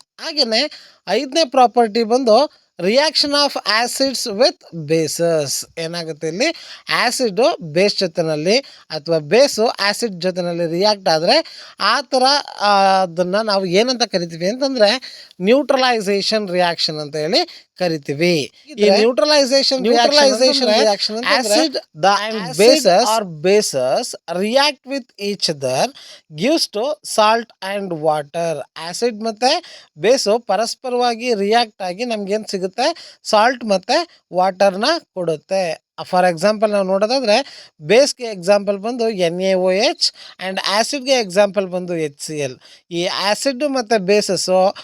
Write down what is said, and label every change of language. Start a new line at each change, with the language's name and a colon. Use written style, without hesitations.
Kannada: ಹಾಗೆಯೇ ಐದನೇ ಪ್ರಾಪರ್ಟಿ ಬಂದು reaction of acids with basis. ಏನಾಗುತ್ತೆ ಇಲ್ಲಿ ಆ್ಯಸಿಡು ಬೇಸ್ ಜೊತೆಯಲ್ಲಿ ಅಥವಾ ಬೇಸು ಆ್ಯಸಿಡ್ ಜೊತೆಯಲ್ಲಿ ರಿಯಾಕ್ಟ್ ಆದರೆ ಆ ಥರ ಅದನ್ನು ನಾವು ಏನಂತ ಕರಿತೀವಿ ಅಂತಂದರೆ ನ್ಯೂಟ್ರಲೈಸೇಷನ್ ರಿಯಾಕ್ಷನ್ ಅಂತ ಹೇಳಿ ಕರಿತೀವಿ.
English: ಈ neutralisation reaction acid and bases react with each other gives to salt and water.
Kannada: Acid ಮತ್ತು ಬೇಸು ಪರಸ್ಪರವಾಗಿ ರಿಯಾಕ್ಟ್ ಆಗಿ ನಮ್ಗೇನು ಸಿಗುತ್ತೆ ಸಾಲ್ಟ್ ಮತ್ತು ವಾಟರ್ನ ಕೊಡುತ್ತೆ. ಫಾರ್ ಎಕ್ಸಾಂಪಲ್ ನಾವು ನೋಡೋದಾದರೆ ಬೇಸ್ಗೆ ಎಕ್ಸಾಂಪಲ್ ಬಂದು NaOH ಆ್ಯಂಡ್ ಆ್ಯಸಿಡ್ಗೆ ಎಕ್ಸಾಂಪಲ್ ಬಂದು HCl. ಈ ಆ್ಯಸಿಡ್ ಮತ್ತು ಬೇಸಸ್ಸು